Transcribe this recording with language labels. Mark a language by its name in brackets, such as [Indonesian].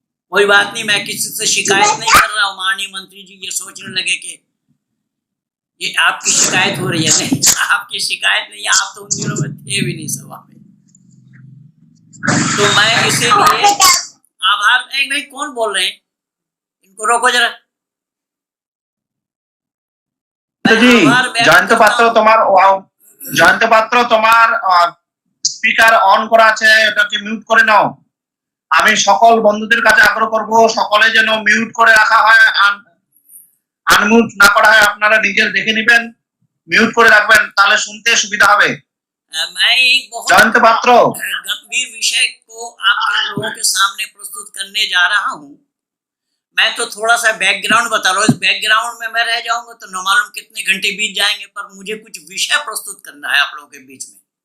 [Hindi] कोई बात नहीं, मैं किसी से शिकायत नहीं कर रहा हूँ। माननीय मंत्री जी ये सोचने लगे कि ये आपकी शिकायत हो रही है। नहीं, आपकी शिकायत नहीं, आप तो उन दिनों में थे भी नहीं सभा में। तो मैं इसीलिए आभार। एक नहीं, कौन बोल रहे हैं, इनको रोको जरा। [Bangla] জয়ন্ত পাত্র তোমার স্পিকার অন করা আছে, এটাকে মিউট করে নাও। আমি সকল বন্ধুদের কাছে আগ্রহ করব সকলে যেন মিউট করে রাখা হয়, আনমিউট না করা হয়। আপনারা নিজের দেখে নেবেন, মিউট করে রাখবেন, তাহলে শুনতে সুবিধা হবে। [Hindi] मैं एक बहुत जयंत पात्र गंभीर विषय को आपके लोगों के सामने प्रस्तुत करने जा रहा हूँ। मैं तो थोड़ा सा बैकग्राउंड बता रहा हूँ। इस बैकग्राउंड में मैं रह जाऊंगा तो न मालूम कितने घंटे बीत जाएंगे, पर मुझे कुछ विषय प्रस्तुत करना है आप लोगों के बीच में।